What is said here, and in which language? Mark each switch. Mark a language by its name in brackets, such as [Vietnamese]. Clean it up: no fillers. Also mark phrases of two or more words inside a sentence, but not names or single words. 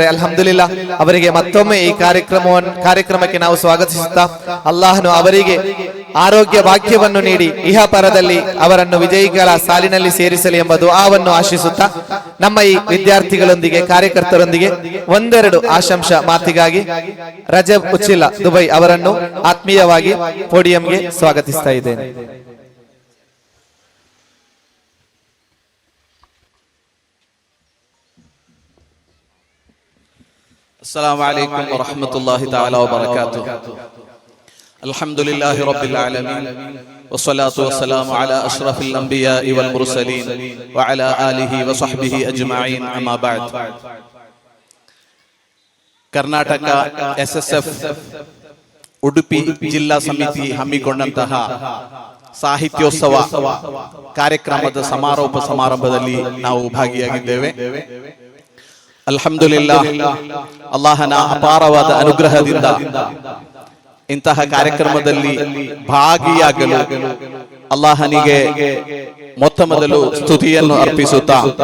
[Kannada] ಅಲ್ಹಮ್ದುಲಿಲ್ಲಾ, ಅವರಿಗೆ ಮತ್ತೊಮ್ಮೆ ಈ ಕಾರ್ಯಕ್ರಮಕ್ಕೆ ನಾವು ಸ್ವಾಗತಿಸುತ್ತಾ ಅಲ್ಲಾಹನು ಅವರಿಗೆ ಆರೋಗ್ಯ ಭಾಗ್ಯವನ್ನು ನೀಡಿ ಇಹಪರದಲ್ಲಿ ಅವರನ್ನು ವಿಜಯಿಗಳ ಸಾಲಿನಲ್ಲಿ ಸೇರಿಸಲಿ ಎಂಬ ದುಆವನ್ನು ಆಶಿಸುತ್ತಾ ನಮ್ಮ ಈ ವಿದ್ಯಾರ್ಥಿಗಳೊಂದಿಗೆ, ಕಾರ್ಯಕರ್ತರೊಂದಿಗೆ ಒಂದೆರಡು ಆಶಂಸ ಮಾತಿಗಾಗಿ ರಜಬ್ ಉಚ್ಚಿಲ, ದುಬೈ ಅವರನ್ನು ಆತ್ಮೀಯವಾಗಿ ಪೋಡಿಯಂಗೆ ಸ್ವಾಗತಿಸ್ತಾ ಇದ್ದೇನೆ. [Arabic] السلام عليكم ورحمة الله تعالى وبركاته. الحمد لله رب العالمين والصلاة والسلام على أشرف الأنبياء والمرسلين وعلى آله وصحبه أجمعين. أما بعد. [Kannada] ಕರ್ನಾಟಕ SSF ಉಡುಪಿ ಜಿಲ್ಲಾ ಸಮಿತಿ ಹಮ್ಮಿಕೊಂಡಂತಹ ಸಾಹಿತ್ಯೋತ್ಸವ ಕಾರ್ಯಕ್ರಮದ ಸಮಾರೋಪ ಸಮಾರಂಭದಲ್ಲಿ ನಾವು ಭಾಗಿಯಾಗಿದ್ದೇವೆ. ಅಲ್ಹಮ್ದುಲಿಲ್ಲಾಹ್, ಅಲ್ಲಾಹನ ಅಪಾರವಾದ ಅನುಗ್ರಹದಿಂದ ಇಂತಹ ಕಾರ್ಯಕ್ರಮದಲ್ಲಿ ಭಾಗಿಯಾಗಲು ಅಲ್ಲಾಹನಿಗೆ ಮೊತ್ತ ಮೊದಲು ಸ್ತುತಿಯನ್ನು ಅರ್ಪಿಸುತ್ತಾ,